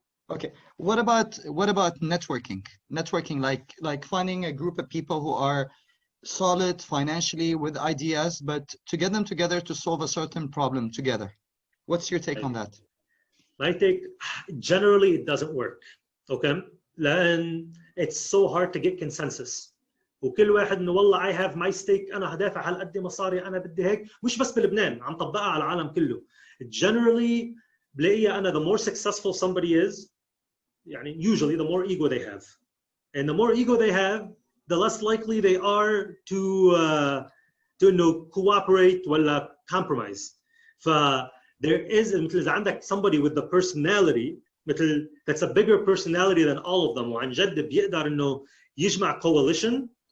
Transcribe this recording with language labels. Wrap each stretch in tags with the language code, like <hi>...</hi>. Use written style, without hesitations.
<en>Okay, what about networking? Networking, like finding a group of people who are solid financially with ideas, but to get them together to solve a certain problem together. What's your take on that? My take, generally it doesn't work. Okay, لأن it's so hard to get consensus.</en> <ar>وكل واحد إنه والله I have my stake, أنا هدافع هالقد مصاري، أنا بدي هيك، مش بس بلبنان، عم طبقها على العالم كله.</ar> <en>Generally بلاقي أنا the more successful somebody is, يعني usually the more ego they have, and the more ego they have, the less likely they are to cooperate ولا compromise. There is مثل إذا عندك somebody with the personality مثل that's a bigger personality than all of them وعن جد بيقدر إنه يجمع coalition.</en>